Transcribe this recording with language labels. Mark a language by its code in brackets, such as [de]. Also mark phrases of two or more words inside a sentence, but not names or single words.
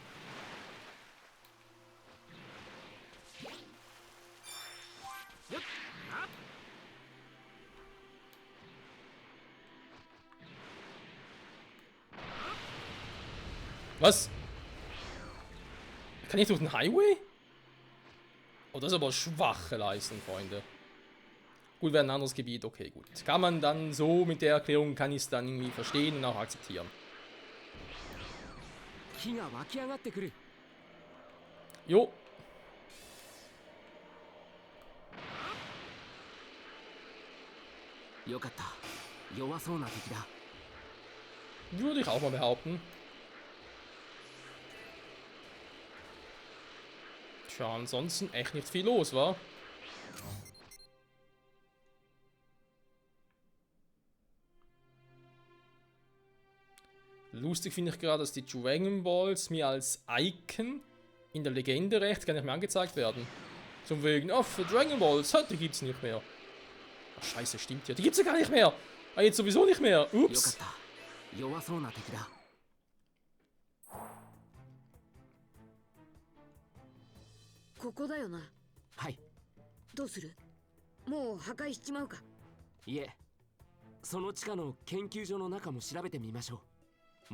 [de] Was? Kann ich durch den Highway? Oh, das ist aber schwache Leistung, Freunde. Gut, wäre ein anderes Gebiet, okay, gut. Kann man dann so mit der Erklärung, kann ich es dann irgendwie verstehen und auch akzeptieren. [ja] 火が湧き上がってくる。 [de] Jo. [ja] よかった。弱そうな敵だ。 [de] Würde ich auch mal behaupten. Tja, ansonsten echt nicht viel los, wa? Lustig finde ich gerade, dass die Dragon Balls mir als Icon in der Legende recht gar nicht mehr angezeigt werden. Zum wegen, oh, für Dragon Balls, die gibt's nicht mehr. Ach, scheiße, stimmt ja. Die gibt's ja gar nicht mehr. Ah, jetzt sowieso nicht mehr. [ja] よかっ [de] Ups. [ja] た。弱そうな敵だ。ここだよな。はい。どうする？もう破壊しちまうか。いえ、その地下の研究所の中も調べてみましょう。